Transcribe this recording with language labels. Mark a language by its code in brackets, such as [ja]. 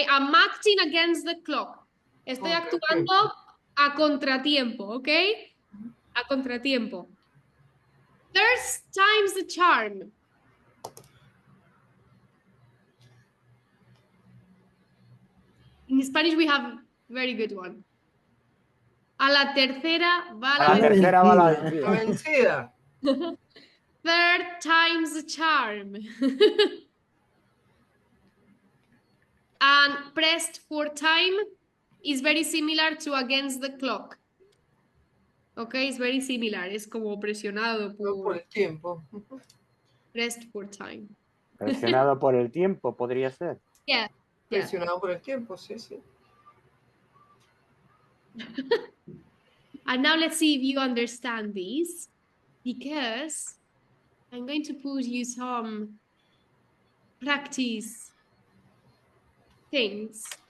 [en] I'm acting against the clock. [es] Estoy actuando a contratiempo, ¿ok? A contratiempo. [en] Third time's the charm. In Spanish we have very good one. [es] A la tercera va A la tercera va la La vencida. vencida. [en] Third time's the charm. And pressed for time is very similar to against the clock. Okay, it's very similar. [es] Es como presionado Por por el tiempo. [en] pressed for time. [es] Presionado por el tiempo, podría ser. [en] Yeah. [es] Presionado por el tiempo, sí, sí. [en] And now let's see if you understand this, because I'm going to put you some practice things.